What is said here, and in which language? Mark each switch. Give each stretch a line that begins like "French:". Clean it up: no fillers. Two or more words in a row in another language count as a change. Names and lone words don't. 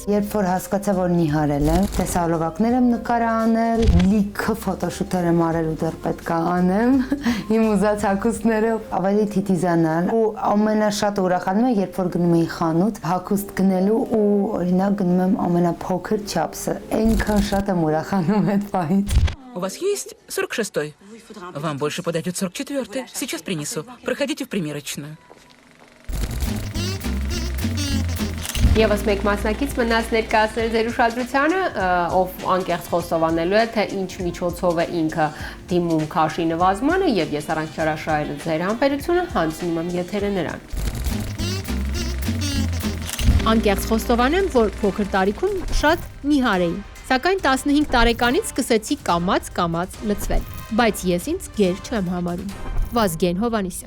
Armenian: Երբ որ հասկացա, որ նիհարել եմ, տեսահոլովակներ եմ նկարը անել, լիքը ֆոտոշութեր եմ արել ու դեռ պետք է անեմ, իմ ուզած հագուստներով ավելի թիթիզանալ ու ամենաշատ ուրախանում եմ, երբ որ գնում եմ խանութ հագուստ գնելու ու օրինակ գնում եմ ամենափոքր չափսը, այնքան շատ եմ ուրախանում այդ պահից։
Russian: У вас есть 46-й? Вам больше подойдет 44-й. Сейчас принесу. Проходите в примерочную.
Armenian: Եվս մեկ մասնակից մնաց ներկայացնել ձեր ուշադրությանը, ով անկեղծ խոստովանելու է, թե ինչ միջոցով է ինքը դիմում քաշի նվազմանը եւ ես առանց չարաշահելու ձեր համբերությունը հանձնում եմ եթերը նրան։ Անկեղծ խոստովանեմ, որ փոքր տարիքում շատ նիհար էի, սակայն 15 տարեկանից սկսեցի կամաց լցվել, բայց ես ինձ գեր չեմ համարում։ Վազգեն Հովանիսյան։